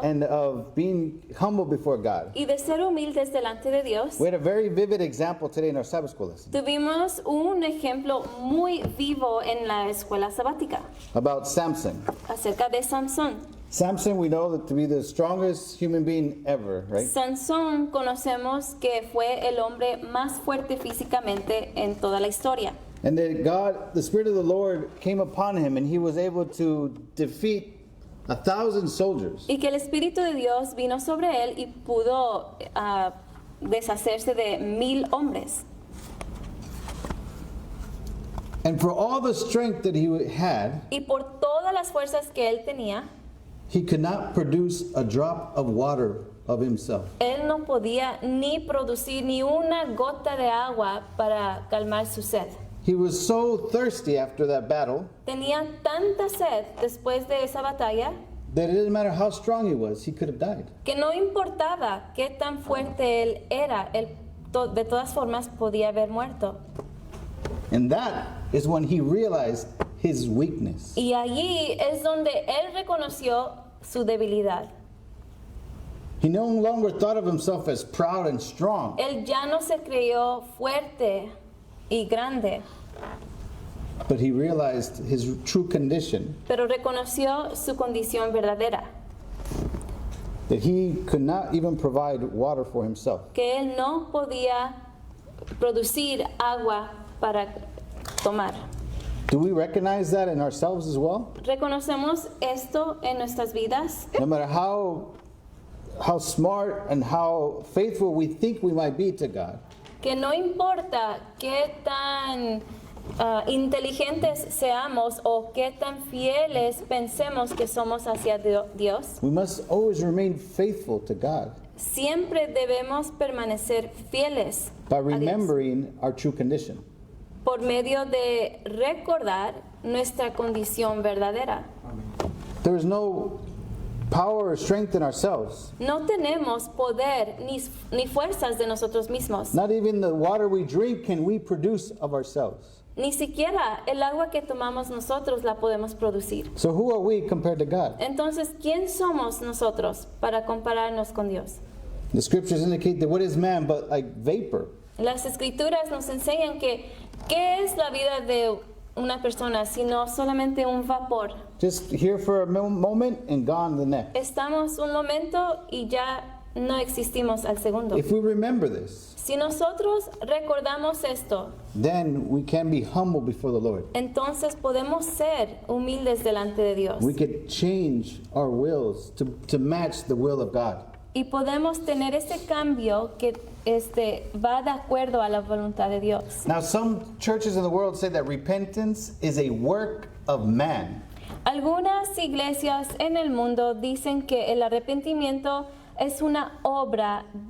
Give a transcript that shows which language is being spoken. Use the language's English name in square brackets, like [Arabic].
[English] and of being humble before God, [Spanish] y de ser humildes delante de Dios, [English] we had a very vivid example today in our Sabbath school lesson [Spanish] tuvimos un ejemplo muy vivo en la escuela sabática [English] about Samson. [Spanish] acerca de Sansón. [English] Samson, we know that to be the strongest human being ever, right? [Spanish] Sansón conocemos que fue el hombre más fuerte físicamente en toda la historia. [English] And that God, the Spirit of the Lord came upon him and he was able to defeat 1,000 soldiers. [Spanish] Y que el Espíritu de Dios vino sobre él y pudo deshacerse de 1,000 hombres. [English] And for all the strength that he had, [Spanish] Y por todas las fuerzas que él tenía, [English] he could not produce a drop of water of himself. [Spanish] él no podía ni producir ni una gota de agua para calmar su sed. [English] He was so thirsty after that battle [Spanish] Tenía tanta sed después de esa batalla [English] that it didn't matter how strong he was, he could have died. [Spanish] que no importaba qué tan fuerte él era, él de todas formas podía haber muerto. [English] And that is when he realized his weakness. [Spanish] Y allí es donde él reconoció su debilidad. [English] He no longer thought of himself as proud and strong, [Spanish] Él ya no se creyó fuerte y grande, [English] but he realized his true condition, [Spanish] pero reconoció su condición verdadera, [English] that he could not even provide water for himself. [Spanish] que él no podía producir agua para tomar. [English] Do we recognize that in ourselves as well? [Spanish] ¿Reconocemos esto en nuestras vidas? [English] No matter how smart and how faithful we think we might be to God, [Spanish] Que no importa qué tan inteligentes seamos o qué tan fieles pensemos que somos hacia Dios, [English] we must always remain faithful to God [Spanish] siempre debemos permanecer fieles [English] by [Spanish] a Dios, [English] remembering our true condition. [Spanish] por medio de recordar nuestra condición verdadera. [English] There is no power or strength in ourselves. [Spanish] No tenemos poder ni fuerzas de nosotros mismos. [English] Not even the water we drink can we produce of ourselves. [Spanish] Ni siquiera el agua que tomamos nosotros la podemos producir. [English] So who are we compared to God? [Spanish] Entonces, ¿quién somos nosotros para compararnos con Dios? [English] The scriptures indicate that what is man but like vapor? [Spanish] Las escrituras nos enseñan que ¿qué es la vida de una persona sino solamente un vapor? [English] Just here for a moment and gone the next. [Spanish] Estamos un momento y ya no existimos al segundo. [English] If we remember this, [Spanish] Si nosotros recordamos esto, [English] then we can be humble before the Lord. [Spanish] entonces podemos ser humildes delante de Dios. [English] We could change our wills to match the will of God. [Spanish] Y podemos tener ese cambio que va de acuerdo a la voluntad de Dios. [English] Now, some churches in the world say that repentance is a work of man. [Spanish] Algunas iglesias en el mundo dicen que el arrepentimiento es una obra